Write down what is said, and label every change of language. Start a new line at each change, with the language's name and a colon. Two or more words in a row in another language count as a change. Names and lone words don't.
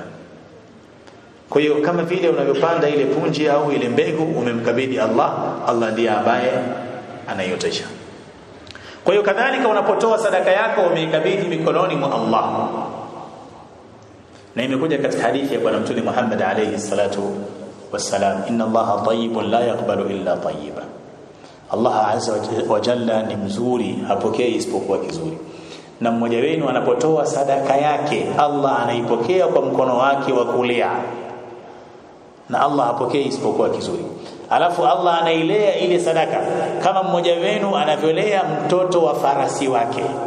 Swahili: Kwa hiyo kama vile unavyopanda ile punje au ile mbegu umemkabidhi Allah, Allah ndiye ambaye anaiotesha. Kwa hiyo kadhalika unapotoa sadaka yako umeikabidhi mikononi mwa Allah. Na imekuja katika hadithi ya Bwana Mtume Muhammad
Arabic: عليه الصلاة والسلام, إن الله طيب لا يقبل إلا طيبا.
Swahili: Allah
Arabic: عز وجل
Swahili: ni mzuri, hapokei isipokuwa kizuri. Na mmoja wenu anapotoa sadaka yake, Allah anaipokea kwa mkono wake wa kulia, na Allah hapokei isipokuwa kizuri. Alafu Allah anailea ile sadaka kama mmoja wenu anavyolea mtoto wa farasi wake.